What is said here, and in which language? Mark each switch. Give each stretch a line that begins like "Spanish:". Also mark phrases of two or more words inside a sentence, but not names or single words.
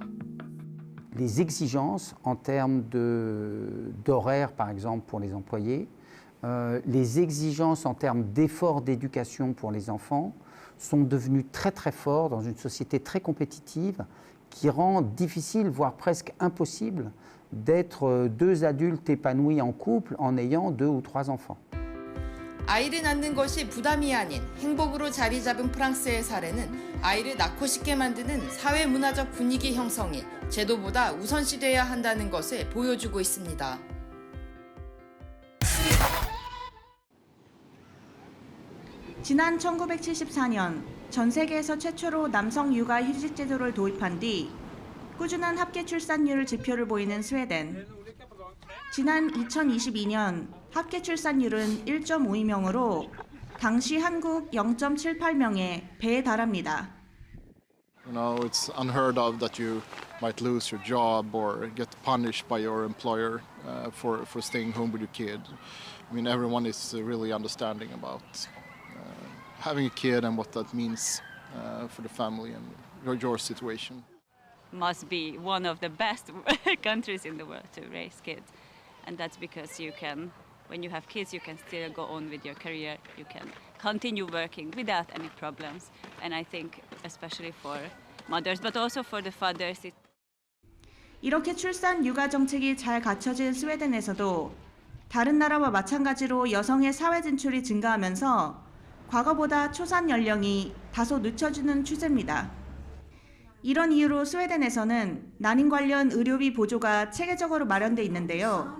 French: Les exigences en termes d'horaire, par exemple, pour les employés, les exigences en termes d'efforts d'éducation pour les enfants sont devenues très très fortes dans une société très compétitive qui rend difficile, voire presque impossible, d'être 2 adultes épanouis en couple en ayant 2 ou 3 enfants.
Korean: 아이를 낳는 것이 부담이 아닌 행복으로 자리 잡은 프랑스의 사례는 아이를 낳고 싶게 만드는 사회 문화적 분위기 형성이 제도보다 우선시돼야 한다는 것을 보여주고 있습니다. 지난 1974년 전 세계에서 최초로 남성 육아 휴직 제도를 도입한 뒤 꾸준한 합계 출산율 지표를 보이는 스웨덴. 지난 2022년 합계 출산율은 1.52명으로 당시 한국 0.78명에 배에 달합니다.
English: You know, it's unheard of that you might lose your job or get punished by your employer for staying home with your kid. I mean, everyone is really understanding about having a kid and what that means for the family and your situation. Must be one of the best countries in the world to raise kids. And that's because you can, when you have kids, you can still go on with your career. You can continue working without any problems. And I think especially for mothers, but also for the fathers.
Korean: 이렇게 출산 육아 정책이 잘 갖춰진 스웨덴에서도 다른 나라와 마찬가지로 여성의 사회 진출이 증가하면서 과거보다 초산 연령이 다소 늦춰지는 추세입니다. 이런 이유로 스웨덴에서는 난임 관련 의료비 보조가 체계적으로 마련돼 있는데요.